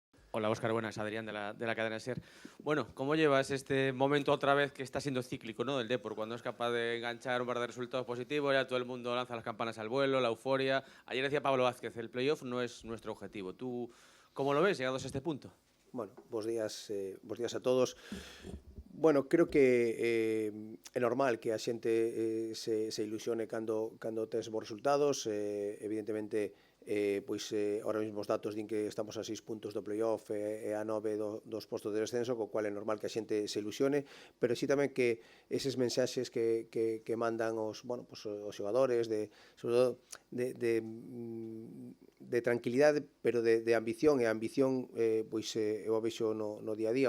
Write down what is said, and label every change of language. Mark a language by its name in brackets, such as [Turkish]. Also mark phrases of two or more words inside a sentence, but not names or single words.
[Spanish] Hola Óscar, buenas, Adrián de la cadena SER. Bueno, ¿cómo llevas este momento otra vez que está siendo cíclico, ¿no? Del Depor, cuando es capaz de enganchar un par de resultados positivos, ya todo el mundo lanza las campanas al vuelo, la euforia. Ayer decía Pablo Vázquez, el playoff no es nuestro objetivo. ¿Tú cómo lo ves llegados a este punto? Bueno, [Galician] bos días a todos. Bueno, creo que é normal que a xente se ilusione cando tes bons resultados. Evidentemente, ahora mesmo os datos din que estamos a 6 puntos do playoff e a 9 dos postos de descenso, co cual é normal que a xente se ilusione, pero sí tamén que eses mensaxes que mandan os xogadores sobre todo de tranquilidade, pero de ambición, e a ambición eu a vexo no día a día.